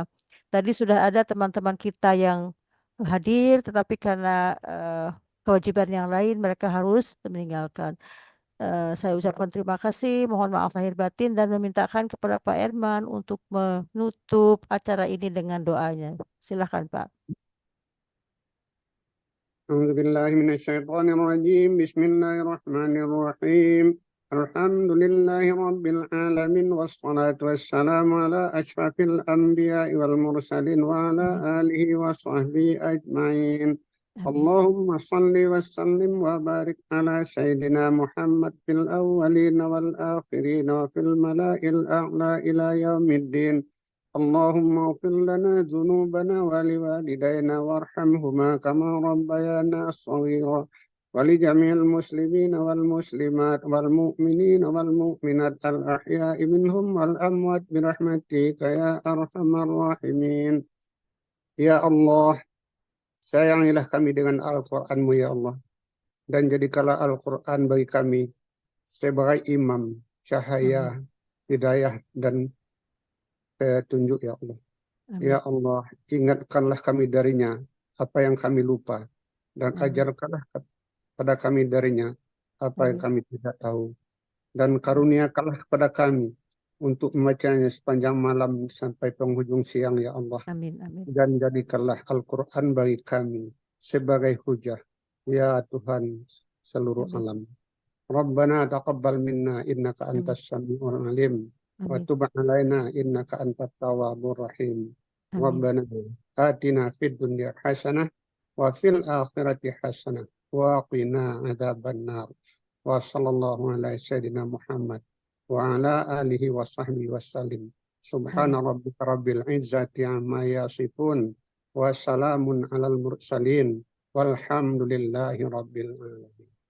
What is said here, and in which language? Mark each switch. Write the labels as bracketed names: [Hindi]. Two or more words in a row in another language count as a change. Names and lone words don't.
[Indonesian] Tadi sudah ada teman-teman kita yang hadir, tetapi karena kewajiban yang lain mereka harus meninggalkan. Saya ucapkan terima kasih, mohon maaf lahir batin dan memintakan kepada Pak Herman untuk menutup acara ini dengan doanya. Silakan Pak. [Arabic] أعوذ بالله من الشيطان الرجيم. بسم الله الرحمن الرحيم. الحمد لله رب العالمين والصلاة والسلام على أشرف الأنبياء والمرسلين وعلى آله وصحبه أجمعين. اللهم صل وسلم وبارك على سيدنا محمد في الأولين والآخرين وفي الملأ الأعلى إلى يوم الدين. اللهم اغفر لنا ذنوبنا ولوالدينا وارحمهما كما ربيانا صغيرا ولجميع المسلمين والمسلمات والمؤمنين والمؤمنات الأحياء منهم والأموات برحمتك يا أرحم الراحمين. [Indonesian] Ya Allah, sayangilah kami dengan Al-Qur'an-Mu ya Allah, dan jadikanlah Al-Qur'an bagi kami sebagai imam, cahaya, hidayah dan petunjuk ya Allah. Amin. Ya Allah, ingatkanlah kami darinya apa yang kami lupa, dan Amin. ajarkanlah kepada kami darinya apa yang Amin. kami tidak tahu. Dan karuniakanlah kepada kami untuk membacanya sepanjang malam sampai penghujung siang, ya Allah. Amin. Amin. Dan jadikanlah Al-Quran bagi kami sebagai hujah, ya Tuhan seluruh Amin. alam. [Arabic] ربنا تقبل منا إنك Amin. أنت السميع العليم و Amin. تب علينا إنك أنت التواب الرحيم. Amin. ربنا آتنا في الدنيا حسنة وفي الآخرة حسنة وقنا عذاب النار. وصلى الله على سيدنا محمد وعلى آله وصحبه وسلم. Subhana Amin. ربك رب العزة عما يصفون وسلام على المرسلين والحمد لله رب العالمين.